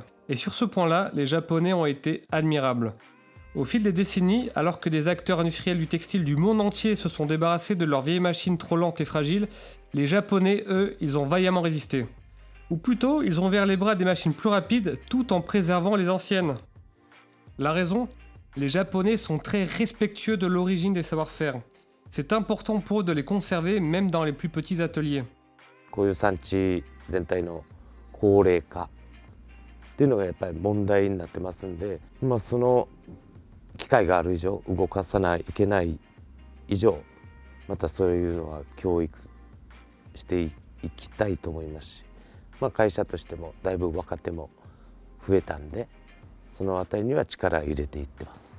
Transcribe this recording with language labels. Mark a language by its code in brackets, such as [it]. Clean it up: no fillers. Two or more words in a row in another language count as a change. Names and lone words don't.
[fr] Et sur ce point-là, les Japonais ont été admirables. Au fil des décennies, alors que des acteurs industriels du textile du monde entier se sont débarrassés de leurs vieilles machines trop lentes et fragiles, les Japonais, eux, ils ont vaillamment résisté. Ou plutôt, ils ont ouvert les bras des machines plus rapides tout en préservant les anciennes. La raison ? Les Japonais sont très respectueux de l'origine des savoir-faire. C'est important pour eux de les conserver même dans les plus petits ateliers. [ja] こういう産地全体の高齢化っていうのがやっぱり問題になってますんで、その機械がある以上動かさないといけない以上、またそういうのは教育していきたいと思いますし、会社としてもだいぶ若手も増えたんで、そのあたりには力を入れていってます。